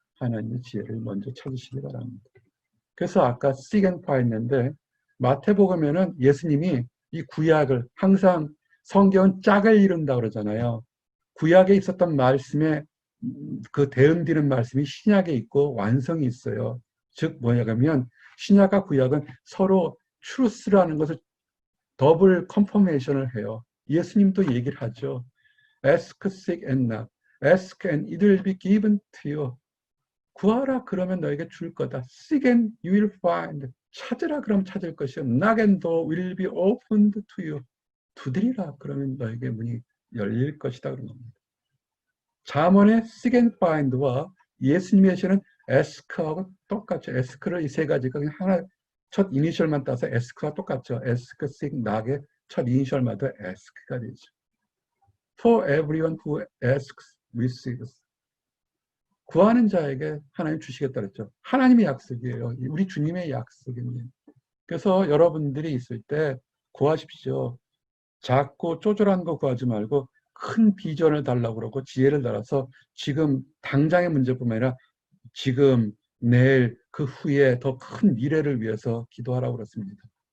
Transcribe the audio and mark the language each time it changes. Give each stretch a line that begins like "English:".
Korean: 하나님의 지혜를 먼저 찾으시기 바랍니다. 그래서 아까 seek and find 했는데 마태복음에는 예수님이 이 구약을 항상 성경은 짝을 이룬다 그러잖아요. 구약에 있었던 말씀에 그 대응되는 말씀이 신약에 있고 완성이 있어요. 즉 뭐냐면 신약과 구약은 서로 트루스라는 것을 더블 컨퍼메이션을 해요. 예수님도 얘기를 하죠.
English: Ask, seek and knock. Ask and it will be given to you.
Korean: 구하라 그러면 너에게 줄 거다.
English: Seek and you will find.
Korean: 찾으라 그러면 찾을 것이요.
English: Knock and door will be opened to you.
Korean: 두드리라 그러면 너에게 문이 열릴 것이다 그런 겁니다. 잠언의 seek and find와 예수님이 하시는 ask하고 똑같죠. ask를 이 세 가지가 그냥 하나 첫 이니셜만 따서 ask와 똑같죠. ask, seek, knock의 첫 이니셜마다 ask가 되죠.
English: For everyone who asks, receives.
Korean: 구하는 자에게 하나님 주시겠다 그랬죠. 하나님의 약속이에요. 우리 주님의 약속입니다. 그래서 여러분들이 있을 때 구하십시오. 작고 쪼잔한 거 구하지 말고 큰 비전을 달라고 그러고 지혜를 달아서 지금 당장의 문제뿐만 아니라 지금, 내일, 그 후에 더 큰 미래를 위해서 기도하라고 그랬습니다.